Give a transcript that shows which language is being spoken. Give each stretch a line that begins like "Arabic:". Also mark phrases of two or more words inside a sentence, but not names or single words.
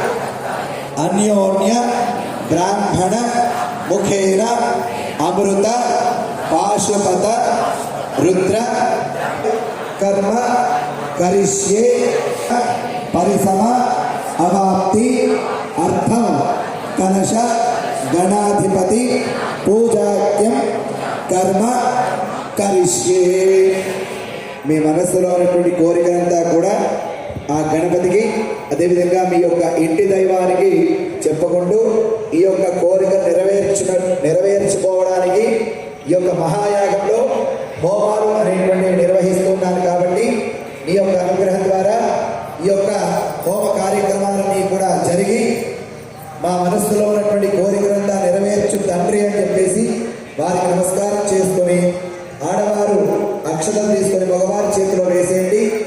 Sanskrit: अन्योन्य ब्राह्मण मुखेन अमृत पाशुपत रुद्र कर्म करिष्ये परिसम अवाप्ति अर्थम कलश गणाधिपति पूजाक्यम कर्म करिष्ये
Telugu: మీ మనసులో ఉన్నటువంటి కోరికలంతా కూడా ఆ గణపతికి అదేవిధంగా మీ యొక్క ఇంటి దైవానికి చెప్పుకుంటూ ఈ యొక్క కోరిక నెరవేర్చుకోవడానికి ఈ యొక్క మహాయాగంలో హోమాలు అనేటువంటి నిర్వహిస్తున్నాను కాబట్టి మీ యొక్క అనుగ్రహం ద్వారా ఈ యొక్క హోమ కార్యక్రమాలన్నీ కూడా జరిగి మా మనస్సులో ఉన్నటువంటి కోరికలంతా నెరవేర్చు తండ్రి అని చెప్పేసి వారికి నమస్కారం చేసుకొని ఆడవారు అక్షతలు తీసుకొని మగవారి చేతిలో వేసేయండి.